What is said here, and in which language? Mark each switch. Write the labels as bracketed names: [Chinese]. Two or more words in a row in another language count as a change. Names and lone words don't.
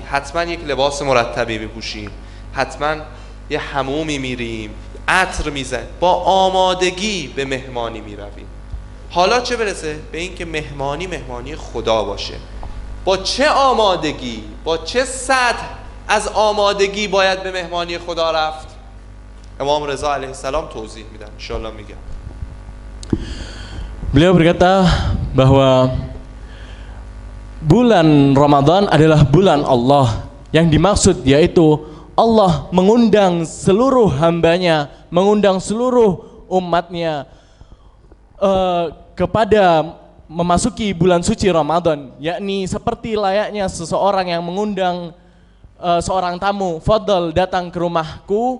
[Persian] حتما یک لباس مرتبی میپوشیم، حتما یه حمومی میریم، عطر میزنیم، با آمادگی به مهمانی میرویم. حالا چه برسه به این که مهمانی خدا باشه. با چه آمادگی، با چه سطح از آمادگی باید به مهمانی خدا رفت؟ امام رضا [Arabic] علیه السلام [Persian] توضیح میدن، انشاءالله میگم. [Indonesian] Beliau berkata bahwa bulan Ramadan adalah bulan Allah. Yang dimaksud yaitu Allah mengundang seluruh hambanya, mengundang seluruh umatnya kepada memasuki bulan suci Ramadan, yakni seperti layaknya seseorang yang mengundang seorang tamu, "Fadhal, datang ke rumahku."